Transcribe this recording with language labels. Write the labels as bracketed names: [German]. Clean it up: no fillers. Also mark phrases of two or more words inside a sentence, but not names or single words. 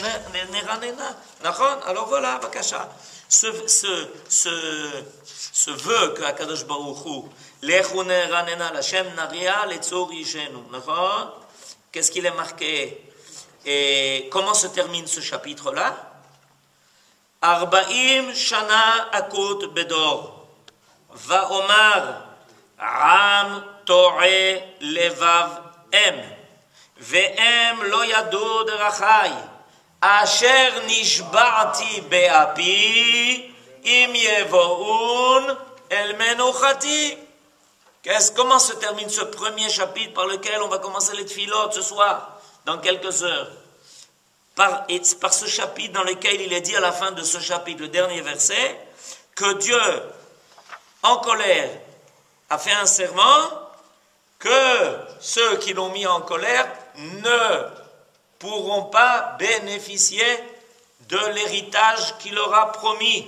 [French] Nachon, alors voilà, Bakasha. Ce vœu que [Hebrew] הקדוש ברוך הוא לכו נרננה לה' נריעה לצור ישענו. [French] Qu'est-ce qu'il est marqué? Et comment se termine ce chapitre-là? [Hebrew] ארבעים שנה אקוט בדור. ואמר עם תעי לבב הם. והם לא ידעו דרכי. אשר נשבעתי באפי אם יבאון אל מנוחתי. [French] Comment se termine ce premier chapitre par lequel on va commencer les tfilotes ce soir, dans quelques heures? Par ce chapitre dans lequel il est dit à la fin de ce chapitre, le dernier verset, que Dieu, en colère, a fait un serment que ceux qui l'ont mis en colère ne pourront pas bénéficier de l'héritage qu'il leur a promis.